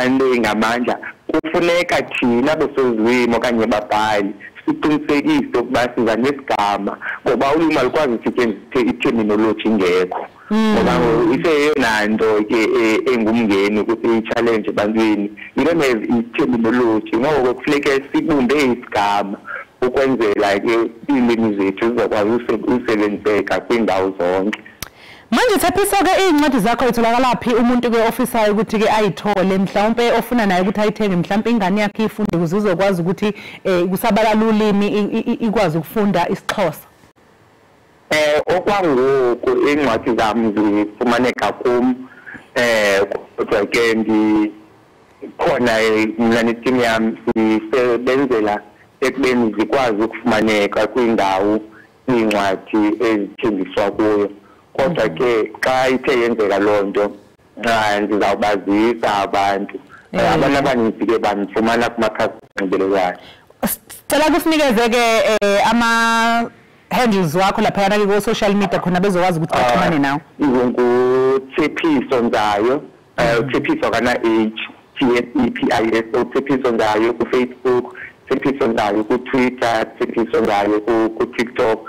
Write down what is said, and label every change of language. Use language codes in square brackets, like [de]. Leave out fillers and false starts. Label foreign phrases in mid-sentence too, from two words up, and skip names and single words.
[xh] nto ingamandla kufuneka thina besozilwimi okanye babhali siqinisekise ukuba siza nesigama ngoba ulwimi alukwazi usetyenziswe iterminology ingekho ngoba iseyeyona nto ke engumngeni ukuthi i-challenge ebantwini yilona i-terminology ngoko kufuneke sibumbe isigama ukwenzela ke ilimi zethu zizokwazi usebenziseka kwindawo zonke. [zu] Manje Thaphiso ke incwadi zakho itholakala phi umuntu ke officer ukuthi ke ayithole mhlawumbe ofuna naye ukuthi ayithenge mhlawumbe ingane yakhe ifunde ukuze uzokwazi ukuthi kusabalala ulimi ikwazi ukufunda isiXhosa? [xh] Okwangoku incwadi zami zifumaneka kum kodwa ke khona mina neteam yami sisebenzela ekubeni zikwazi ukufumaneka kwindawo incwadi ezithengiswa kuyo. Kodwa ke xa ithe yenzeka loo nto ndizawubazisa abantu abaninzi ke banifumana kumakhasi onxibelelwano. [zu] Cela kusinikeze ke ama handles wakho lapha ke ku [en] social media [zu] khona bezokwazi ukuthi baxhumane nawe. Ngutshephiso Nzayo, Tshephiso kana HTSEPISO, Tshephiso Nzayo ku Facebook, Tshephiso Nzayo ku Twitter, Tshephiso Nzayo ku TikTok.